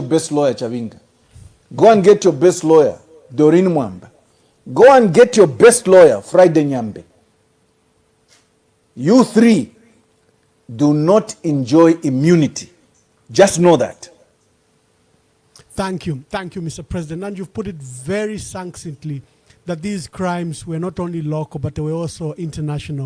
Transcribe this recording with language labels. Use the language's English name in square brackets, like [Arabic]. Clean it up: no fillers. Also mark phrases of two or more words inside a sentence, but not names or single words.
[English] best lawyer, Chabinga. Go and get your best lawyer, Doreen Mwamba. Go and get your best lawyer, Friday Nyambe. You three do not enjoy immunity. Just know that. Thank you, Mr. President. And you've put it very succinctly that these crimes were not only local, but they were also international.